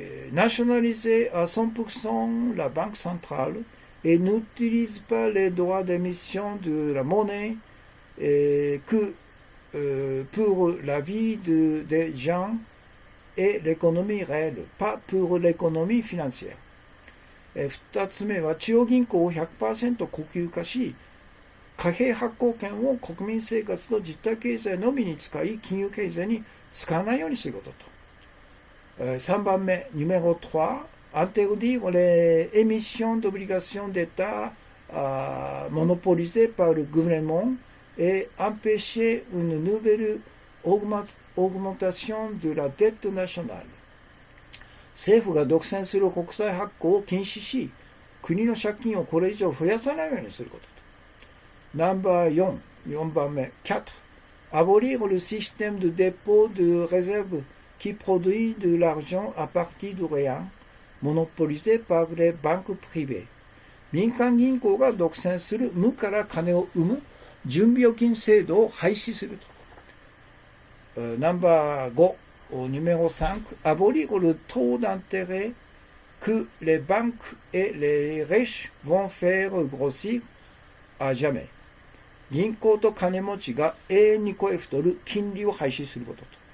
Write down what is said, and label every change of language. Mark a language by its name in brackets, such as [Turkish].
[French] nationaliser à 100% la banque centrale et n'utilise pas les droits d'émission de la monnaie que pour la vie des gens et l'économie réelle, pas pour l'économie financière。 [Japanese] 2つ目は中央銀行を 100% 国有化し、貨幣発行権を国民生活と実体経済のみに使い、金融経済に使わないようにすることと。 3番目、 [French] numéro 3, interdire les émissions d'obligations d'État monopolisées par le gouvernement et empêcher une nouvelle augmentation de la dette nationale。 [Japanese] 政府が独占する国債発行を禁止し、国の借金をこれ以上増やさないようにすることと。ナンバー4番目、4. [French] Abolir le système de dépôt de réserve qui produit de l'argent à partir du rien, monopolisé par les banques privées。 [Japanese] 民間銀行が独占する無から金を生む準備預金制度を廃止すると。ナンバー5、 [French] numéro 5, abolir le taux d'intérêt que les banques et les riches vont faire grossir à jamais。 [Japanese] 銀行と金持ちが永遠に超え太る金利を廃止することと。